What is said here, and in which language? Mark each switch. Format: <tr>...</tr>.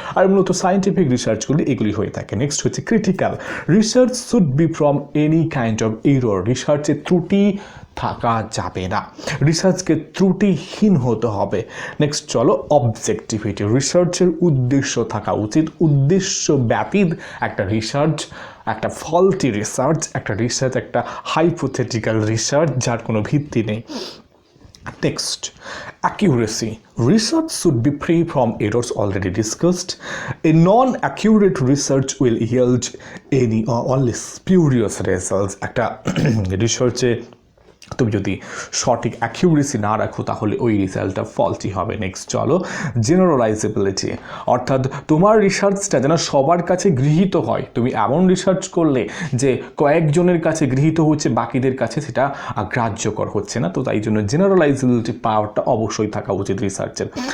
<bn>আর মূলত সায়েন্টিফিক রিসার্চগুলি এগুলি হয়ে থাকে। নেক্সট হচ্ছে critical,</bn> <en>research should be from any kind of error,</en> <bn>রিসার্চে ত্রুটি থাকা যাবে না, রিসার্চকে ত্রুটিহীন হতে হবে। নেক্সট চলো অবজেক্টিভিটি, রিসার্চের উদ্দেশ্য থাকা উচিত, উদ্দেশ্যব্যাপী একটা রিসার্চ, একটা ফল্টি রিসার্চ, একটা হাইপোথেটিক্যাল রিসার্চ যার কোনো ভিত্তি নেই।</bn> <en>Next, accuracy. Research should be free from errors already discussed. A non-accurate research will yield any or only spurious results.</en> <bn>একটা রিসার্চে তুমি যদি সঠিক অ্যাকিউরেসি না রাখো তাহলে ওই রেজাল্টটা ফল্টি হবে। নেক্সট চলো জেনারেলাইজেবিলিটি, অর্থাৎ তোমার রিসার্চটা যেন সবার কাছে গৃহীত হয়। তুমি এমন রিসার্চ করলে যে কয়েকজনের কাছে গৃহীত হচ্ছে, বাকিদের কাছে সেটা গ্রাহ্যকর হচ্ছে না, তো তাই জন্য জেনারেলাইজেবিলিটি পাওয়ারটা অবশ্যই থাকা উচিত রিসার্চের।</bn>